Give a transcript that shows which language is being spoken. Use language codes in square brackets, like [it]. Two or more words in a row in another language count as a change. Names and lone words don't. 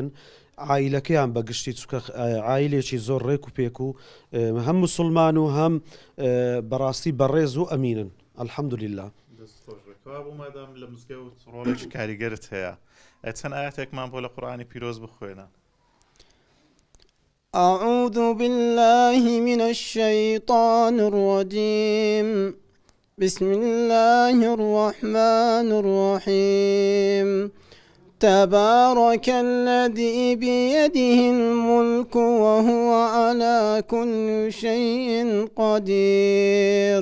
[ckb] عائیلەکەیان بەگشتی چکە عائیلێکی زۆر ڕێک و پێک و هەم موسڵمان و هەم بەڕاستی بەڕێز و ئەمینن. الحەمدولله. بوو مادام لە مزگەوت ڕۆڵێکی کاریگەرت هەیە، چەند ئاەتێکمان بۆ لە قورئانی پیرۆز بخوێنە. [ar] أعوذ بالله من الشيطان الرجيم. بسم الله الرحمن الرحيم. تبارك الذي بيده الملك وهو على كل شيء قدير.